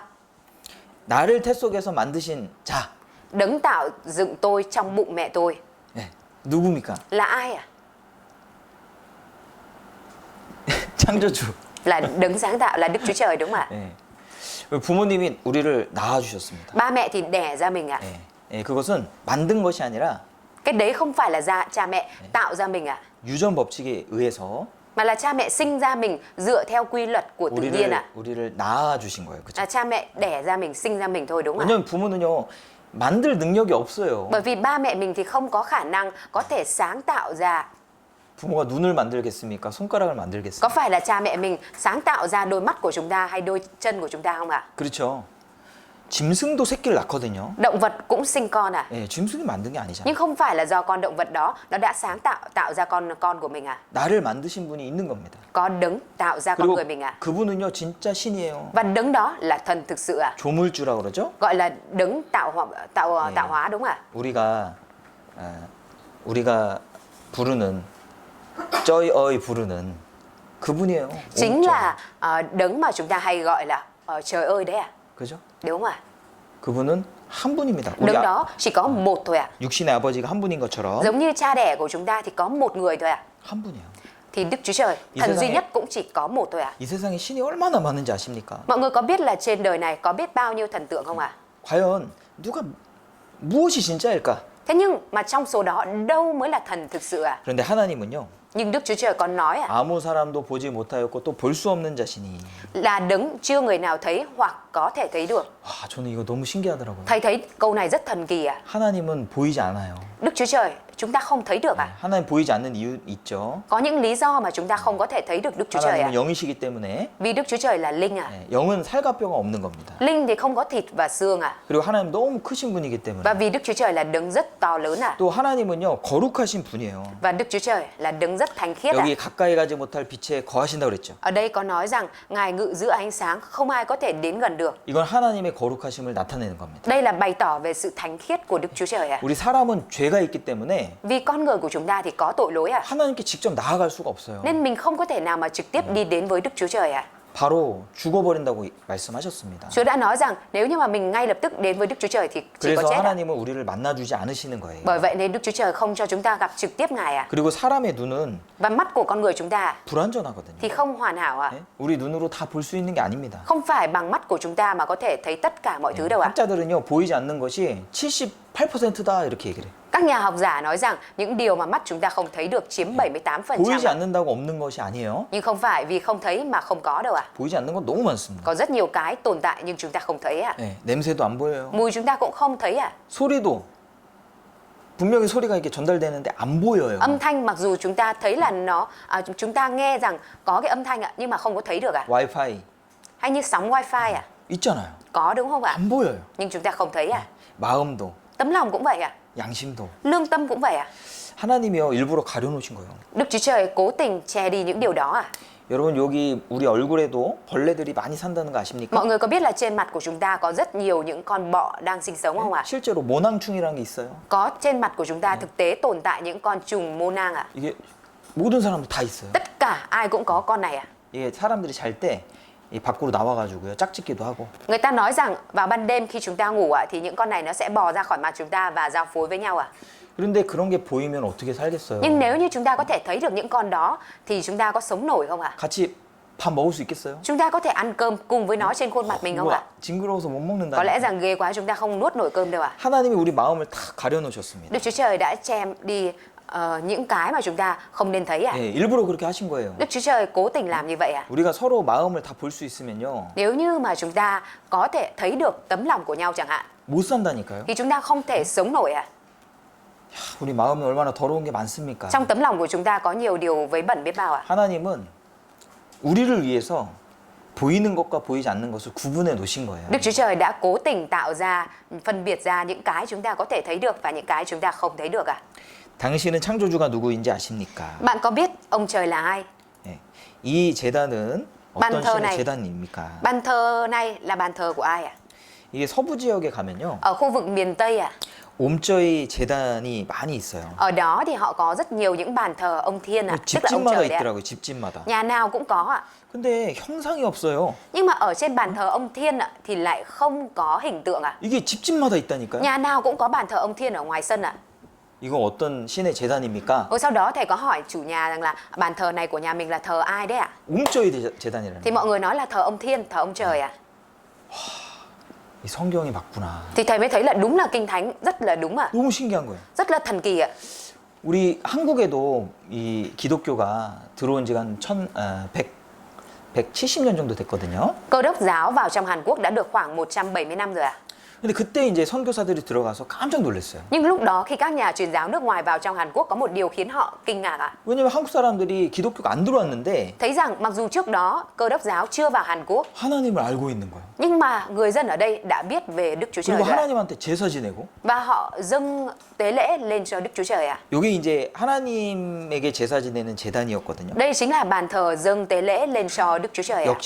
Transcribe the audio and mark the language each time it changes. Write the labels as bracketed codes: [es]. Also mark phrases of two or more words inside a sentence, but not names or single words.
[ko] 나를 태 속에서 만드신 자 [vi] Đấng tạo dựng tôi trong bụng mẹ tôi [ko] 네, 누굽니까? [vi] là ai ạ? [ko] 창조주. [vi] Là đấng sáng tạo, là Đức Chúa Trời đúng không ạ? [ko] 네. 부모님이 우리를 낳아주셨습니다. [vi] Ba mẹ thì đẻ ra mình ạ. [ko] 네. 네, 그것은 만든 것이 아니라 [vi] Cái đấy không phải là cha mẹ tạo ra mình ạ, [ko] 유전 법칙에 의해서 [vi] mà là cha mẹ sinh ra mình dựa theo quy luật của tự nhiên ạ. [ko] 우리를 낳아주신 거예요. 그죠? [vi] Là cha mẹ đẻ ra mình, sinh ra mình thôi đúng không ạ? [ko] 왜냐면 부모는요 만들 능력이 없어요. [vi] Bởi vì ba mẹ mình thì không có khả năng có thể sáng tạo ra. [ko] 부모가 눈을 만들겠습니까? 손가락을 [vi] Có [ko] 만들겠습니까? [vi] phải là cha mẹ mình sáng tạo ra đôi mắt của chúng ta hay đôi chân của chúng ta không ạ? [ko] 그렇죠. 짐승도 새끼를 낳거든요. [vi] Động vật cũng sinh con à? [ko] 예, 짐승이 만든 게 아니잖아요. [vi] Nhưng không phải là do con động vật đó nó đã sáng tạo ra con của mình à? [ko] 나를 만드신 분이 있는 겁니다. [vi] Có đấng tạo ra con [ko] 그리고 [vi] người mình à? [ko] 그분은요 진짜 신이에요. [vi] Và đấng đó là thần thực sự à? [ko] 조물주라 그러죠? [vi] Gọi là đấng tạo hóa đúng à? [ko] 우리가 부르는 [vi] trời ơi [ko] 부르는 그분이에요. [vi] Chính là đấng mà chúng ta hay gọi là trời ơi đấy à? [ko] 그죠? [vi] Đúng không ạ? [ko] 그분은 한 분입니다. 우리 [vi] Đấng đó chỉ có một thôi à? [ko] 육신의 아버지가 한 분인 것처럼 [vi] Giống như cha đẻ của chúng ta thì có một người thôi à? [ko] 한 분이에요. [vi] Thì Đức Chúa Trời, [ko] 이 [vi] thần duy [ko] 세상에- [vi] nhất cũng chỉ có một thôi à? [ko] 이 세상에 신이 얼마나 많은지 아십니까? [vi] Mọi người có biết là trên đời này có biết bao nhiêu thần tượng không ạ? [ko] 과연 누가 무엇이 진짜일까? [vi] Thế nhưng mà trong số đó đâu mới là thần thực sự à? [ko] 그런데 하나님은요. [vi] Nhưng Đức Chúa Trời còn nói [ko] 아무 사람도 보지 못하였고 또 볼 수 없는 자신이. [vi] là đấng chưa người nào thấy hoặc có thể thấy được. [ko] 와, 저는 이거 너무 신기하더라고요. [vi] Thầy thấy câu này rất thần kỳ à? [ko] 하나님은 보이지 않아요. [vi] Đức Chúa Trời chúng ta không thấy được à? [ko] 하나님 보이지 않는 이유 있죠. [vi] Có những lý do mà chúng ta không có thể thấy được Đức Chúa Trời à? [ko] 하나님은 영이시기 때문에 [vi] Vì Đức Chúa Trời là linh à? [ko] 영은 살과 뼈가 없는 겁니다. [vi] Linh thì không có thịt và xương à? [ko] 그리고 하나님 너무 크신 분이기 때문에 [vi] Và vì Đức Chúa Trời là đấng rất to lớn à? [ko] 또 하나님은요 거룩하신 분이에요. [vi] Và Đức Chúa Trời là đấng rất thánh khiết à? [ko] 여기 가까이 가지 못할 빛에 거하신다고 그랬죠. [vi] Ở đây có nói rằng Ngài ngự giữa ánh sáng, không ai có thể đến gần được. [ko] 이건 하나님의 거룩하심을 나타내는 겁니다. [vi] Đây là bày tỏ về sự thánh khiết của Đức Chúa Trời à? [ko] 우리 사람은 죄가 있기 때문에 [vi] Vì con người của chúng ta thì có tội lỗi à? [ko] 하나님께 직접 나아갈 수가 없어요. [vi] Nên mình không có thể nào mà trực tiếp đi đến với Đức Chúa Trời à? [ko] 바로 죽어버린다고 말씀하셨습니다. [vi] Chúa đã nói rằng nếu như mà mình ngay lập tức đến với Đức Chúa Trời thì chỉ có [ko] 그래서 [vi] chết à? [ko] 하나님은 우리를 만나주지 않으시는 거예요. [vi] Bởi vậy nên Đức Chúa Trời không cho chúng ta gặp trực tiếp Ngài à? [ko] 그리고 사람의 눈은 [vi] Và mắt của con người chúng ta [ko] 불완전하거든요. [vi] thì không hoàn hảo à? [ko] 네? 우리 눈으로 다 볼 수 있는 게 아닙니다. [vi] Không phải bằng mắt của chúng ta mà có thể thấy tất cả mọi thứ đâu ạ. [ko] 학자들은요 보이지 않는 것이 78%다 이렇게 얘기를 해요. [vi] Các nhà học giả nói rằng những điều mà mắt chúng ta không thấy được chiếm 78%. [ko] 보이지 [vi] ạ. [ko] 않는다고 없는 것이 아니에요. [vi] Nhưng không phải vì không thấy mà không có đâu ạ. [ko] 보이지 않는 건 너무 많습니다. [vi] Có rất nhiều cái tồn tại nhưng chúng ta không thấy ạ. [ko] 네, 냄새도 안 보여요. [vi] Mùi chúng ta cũng không thấy ạ. [ko] 소리도 분명히 소리가 이렇게 전달되는데 안 보여요. [vi] Âm thanh mặc dù chúng ta thấy là chúng ta nghe rằng có cái âm thanh ạ nhưng mà không có thấy được ạ. [ko] 와이파이 [vi] Hay như sóng wifi ạ. [ko] 있잖아요. [vi] Có đúng không ạ? [ko] 안 보여요. [vi] Nhưng chúng ta không thấy ạ. [ko] 마음도 [vi] Tấm lòng cũng vậy ạ. [ko] 양심도 [vi] Lương tâm cũng vậy ạ. [ko] 하나님이요 일부러 가려놓으신 거예요. [vi] Đức Chúa Trời cố tình che đi những điều đó ạ. [ko] 여러분 여기 우리 얼굴에도 벌레들이 많이 산다는 거 아십니까? [vi] Mọi người có biết là trên mặt của chúng ta có rất nhiều những con bọ đang sinh sống không ạ? [ko] 실제로 모낭충이라는 게 있어요. [vi] Có trên mặt của chúng ta thực tế tồn tại những con trùng mô nang ạ. [ko] 이게 모든 사람들 다 있어요. [vi] Tất cả ai cũng có con này ạ. [ko] 이게 사람들이 잘 때 이 밖으로 나와가지고요 짝짓기도 하고 [vi] Người ta nói rằng vào ban đêm khi chúng ta ngủ ạ thì những con này nó sẽ bò ra khỏi mặt chúng ta và giao phối với nhau ạ. [ko] 그런데 그런 게 보이면 어떻게 살겠어요? [vi] Nhưng nếu như chúng ta có thể thấy được những con đó thì chúng ta có sống nổi không ạ? [ko] 같이 밥 먹을 수 있겠어요? [vi] Chúng ta có thể ăn cơm cùng với nó trên khuôn mặt mình không ạ? [ko] 징그러워서 못 먹는다. [vi] Có lẽ rằng ghê quá chúng ta không nuốt nổi cơm đâu ạ. [ko] 하나님이 우리 마음을 다 가려놓으셨습니다. [vi] Đức Chúa Trời đã che đi những cái mà chúng ta không nên thấy ạ. [ko] 예, 일부러 그렇게 하신 거예요. [vi] Đức Chúa Trời cố tình làm như vậy ạ. [ko] 우리가 서로 마음을 다 볼 수 있으면요 [vi] Nếu như mà chúng ta có thể thấy được tấm lòng của nhau chẳng hạn [ko] 못 산다니까요. [vi] thì chúng ta không thể sống nổi ạ. [ko] 우리 마음이 얼마나 더러운 게 많습니까? [vi] Trong tấm lòng của chúng ta có nhiều điều vấy bẩn biết bao ạ. [ko] 하나님은 우리를 위해서 보이는 것과 보이지 않는 것을 구분해 놓으신 거예요. [vi] Đức Chúa Trời đã cố tình tạo ra, phân biệt ra những cái chúng ta có thể thấy được và những cái chúng ta không thấy được ạ. [ko] 당신은 창조주가 누구인지 아십니까? [vi] Bạn có biết ông trời là ai? [ko] 예. 이 제단은 어떤 [vi] bàn thờ [ko] 신의 [vi] này. [ko] 제단입니까? [vi] Bàn thờ này là bàn thờ của ai ạ? [ko] 이게 서부 지역에 가면요 [vi] Ở khu vực miền Tây ạ. ông trời [ko] 제단이 많이 있어요. [vi] Ở đó thì họ có rất nhiều những bàn thờ ông Thiên ạ, tức là ông [ko] 집집마다 [vi] trời đấy ạ. [ko] 있더라고요. 집집마다. [vi] Nhà nào cũng có ạ. [ko] 근데 형상이 없어요. [vi] Nhưng mà ở trên bàn thờ ông Thiên ạ thì lại không có hình tượng ạ. [ko] 이게 집집마다 있다니까요. [vi] Nhà nào cũng có bàn thờ ông Thiên ở ngoài sân ạ. [ko] 이거 어떤 신의 제단입니까? [vi] Rồi sau đó thầy có hỏi chủ nhà rằng là bàn thờ này của nhà mình là thờ ai đấy ạ? ông trời [ko] 제단이라는 [vi] Thì mọi người nói là thờ ông Thiên, thờ ông trời ạ. [ko] 이 성경이 맞구나. [vi] Thì thầy mới thấy là đúng là kinh thánh, rất là đúng ạ. [ko] 너무 신기한 거예요. [vi] Rất là thần kỳ ạ. [ko] 우리 한국에도 이 기독교가 들어온 지가 한 170년 정도 됐거든요. [vi] Cơ đốc giáo vào trong Hàn Quốc đã được khoảng 170 năm rồi ạ. [ko] 근데 그때 이제 선교사들이 들어가서 깜짝 놀랐어요. [vi] Nhưng lúc đó khi các nhà truyền giáo nước ngoài vào trong Hàn Quốc có một điều khiến họ kinh ngạc ạ. [ko] 왜냐면 한국 사람들이 기독교가 안 들어왔는데 [vi] Thấy rằng mặc dù trước đó cơ đốc giáo chưa vào Hàn Quốc [ko] 하나님을 알고 있는 거예요. [vi] nhưng mà người dân ở đây đã biết về Đức Chúa Trời [ko] 그리고 [vi] rồi ạ. [ko] 하나님한테 제사 지내고 [vi] Và họ dâng tế lễ lên cho Đức Chúa Trời ạ. [ko] 여기 이제 하나님에게 제사 지내는 제단이었거든요. [vi] Đây chính là bàn thờ dâng tế lễ lên cho Đức Chúa Trời ạ.